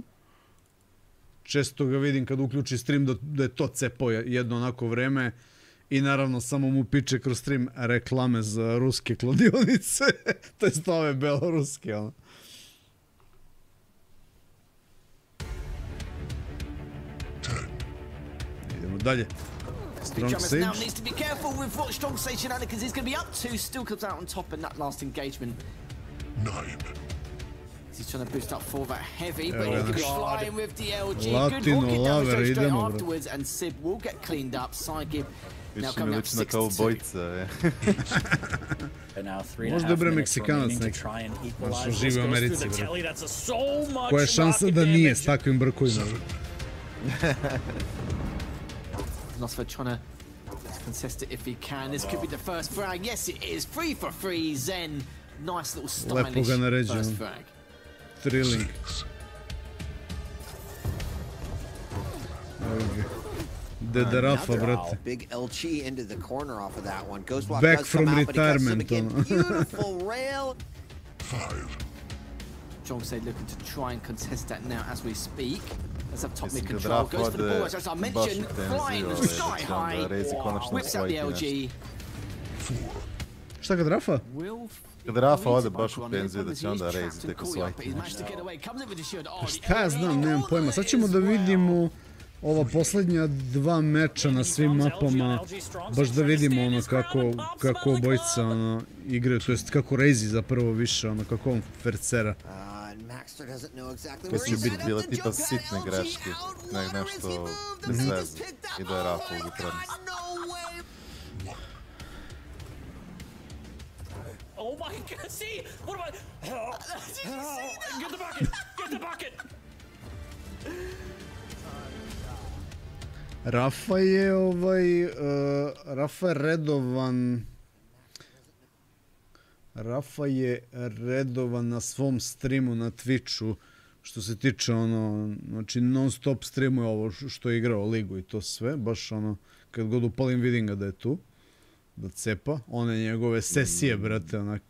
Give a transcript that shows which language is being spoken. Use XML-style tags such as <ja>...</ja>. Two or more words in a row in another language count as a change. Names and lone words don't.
<sr>Često ga vidim kad uključi stream da je to cepao jedno onako vreme i naravno samo mu piče kroz stream reklame za ruske kladionice, to jest ove beloruske, ono. Idemo dalje.</sr> <en>Strong Sage. Now needs to be careful with what Strong Sage shenanigans he's going to be up to. Still comes out on top in that last engagement. 9. He's trying to boost up for that heavy, but he could be flying with the LG. Good Latino walking down the straight idemo, afterwards, and Sib will get cleaned up. Side now coming up 6</en> <sr>kao bojica, Možda je bre Meksikanac neki. Što živi u Americi, bre. Koja je šansa da nije s takvim brkujima?</sr> <en>Nosfer trying to contest it if he can. This could be the first frag. Yes, it is. 3 for 3. Zen. Nice little stylish first frag.</en> <sr>Thrilling. Deda Rafa, brate.</sr> <en>Big LG into the corner off of that one. Ghostwalk Back does from come out, but he cuts him retirement, again. Beautiful rail. 5. Strong Sage looking to try and contest that now as we speak. Let's have top mid control. Goes for the ball, as I mentioned, flying sky high. Whips out the LG.</en> <sr>Šta kad Rafa? Kad Rafa ode baš u penziju da će onda Razy tek osvajati. Šta ja znam, nemam pojma. Sad ćemo da vidimo ova poslednja 2 meča na svim mapama, baš da vidimo ono kako obojica ono igraju, to jest kako Razy zapravo više, ono kako on fercera. To će biti bila tipa sitne greške, nešto bez veze i da je Rafa u prednosti.</sr> <en>Oh my god, see? What am I? Get the bucket! Get the bucket!</en> <sr>Rafa je Rafa je redovan. Rafa je redovan na svom streamu na Twitchu, što se tiče ono, znači non stop streamuje ovo što je igrao ligu i to sve, baš ono, kad god upalim vidim ga da je tu, da cepa, one njegove sesije, brate, onako.</sr>